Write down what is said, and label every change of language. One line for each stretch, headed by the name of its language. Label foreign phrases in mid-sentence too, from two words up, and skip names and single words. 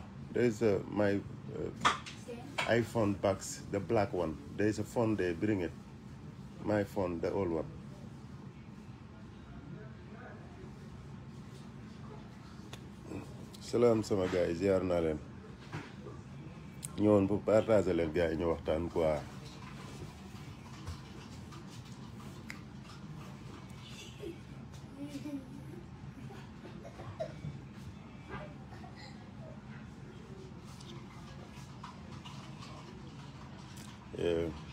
English: There's my iPhone box, the black one. There's a phone there. Bring it. My phone, the old one.
Wolof: Salam sama gars yi ziar naa leen ñëwoon
French: pour partager
Wolof: leen gars yi ñu waxtaan quoi.
English: Yeah.